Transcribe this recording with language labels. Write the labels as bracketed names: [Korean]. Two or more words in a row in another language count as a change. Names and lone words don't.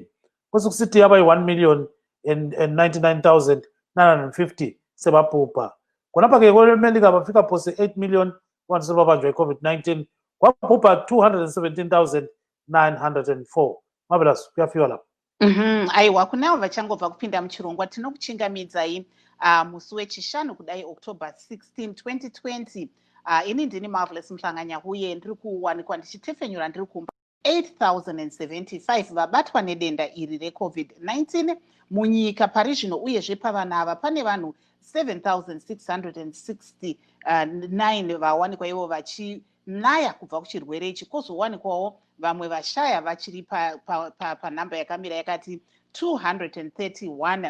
[North Ndebele] Kwesekusithi abayi-1 million and 99,950 sebabhubha. Khonapha-ke kwelemelika bafika phose 8 million abantu sebabanjwa yi-COVID-19, kwabhubha 217,904. Marvelous, kuyafika lapho. [Shona] Aiwa, kunavo vachangobva kupinda muchirongwa tinokuchingamidzai musi wechishanu kudai October 16, 2020. Ini ndini Marvelous Mhlanganya, uye ndiri kuwanikwa ndichitefenyura ndiri kumba 8,075 vabatwa nedenda iri reCovid-19 munyika pari zvino, uyezve pavana ava pane vanhu 7,669 vawanikwa ivo vachinaya kubva kuchirwere ichi, kwozowanikwawo vamwe vashaya vachiri panhamba yakamira yakati 231.